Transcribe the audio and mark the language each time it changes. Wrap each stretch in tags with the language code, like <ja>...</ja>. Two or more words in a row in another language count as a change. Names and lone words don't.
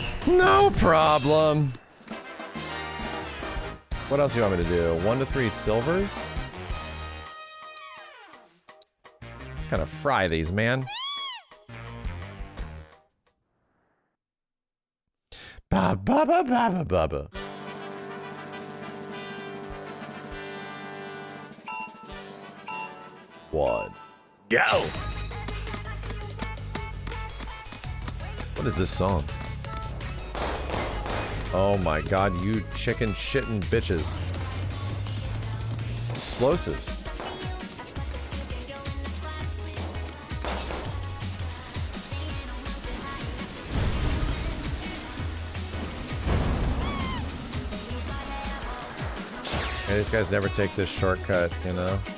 <en>No problem. What else do you want me to do? 1 to 3 silvers? Let's kind of fry these, man. Ba ba ba ba ba ba ba. One. Go! What is this song? Oh my god, you chicken shitting bitches. Explosives. Hey, these guys never take this shortcut, you know?</en>